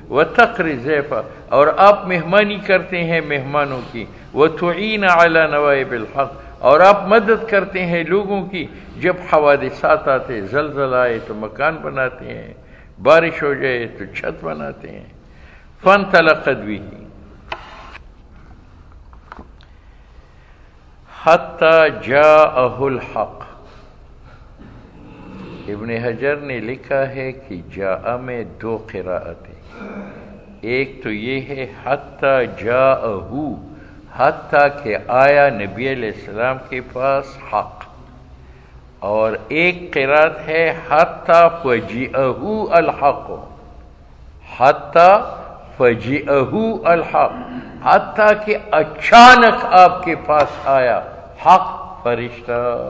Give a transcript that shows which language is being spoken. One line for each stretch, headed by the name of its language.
Arabic: وتقر ضیفہ،
Urdu: اور آپ مہمانی کرتے ہیں مہمانوں کی.
Arabic: وتعین علی نوائب الحق،
Urdu: اور آپ مدد کرتے ہیں لوگوں کی. جب حوادثات آتے، زلزلہ آئے تو مکان بناتے ہیں، بارش ہو جائے تو چھت بناتے ہیں.
Arabic: فانطلقت
Urdu: بھی،
Arabic: حتی جاءه الحق.
Urdu: ابن حجر نے لکھا ہے کہ جاء میں دو قراءتیں، ایک تو یہ ہے حتی جاءه، حتیٰ کہ آیا نبی علیہ السلام کے پاس حق، اور ایک قرات ہے
Arabic: حتیٰ فجیئہ الحق،
Urdu: حتیٰ فجیئہ الحق، حتیٰ کہ اچانک آپ کے پاس آیا حق فرشتہ.